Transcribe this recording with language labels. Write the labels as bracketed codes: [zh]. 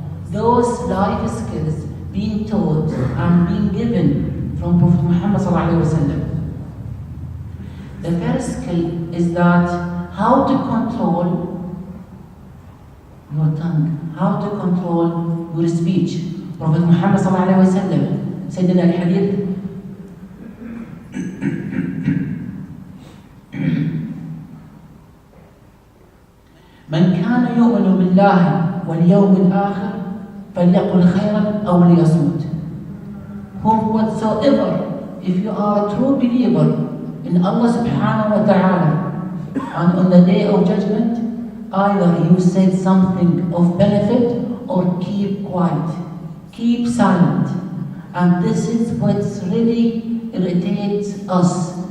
[en] Those life skills being taught and being given from Prophet Muhammad ﷺ. The first skill is that how to control your tongue, how to control your speech. Prophet Muhammad ﷺ said in al-hadith, [ar] من كان يؤمن بالله واليوم الآخر فليقل خيرا أو ليصمت. [en] Whatsoever, if you are a true believer in Allah subhanahu wa ta'ala and on the day of judgment, either you say something of benefit or keep quiet, keep silent. And this is what really irritates us.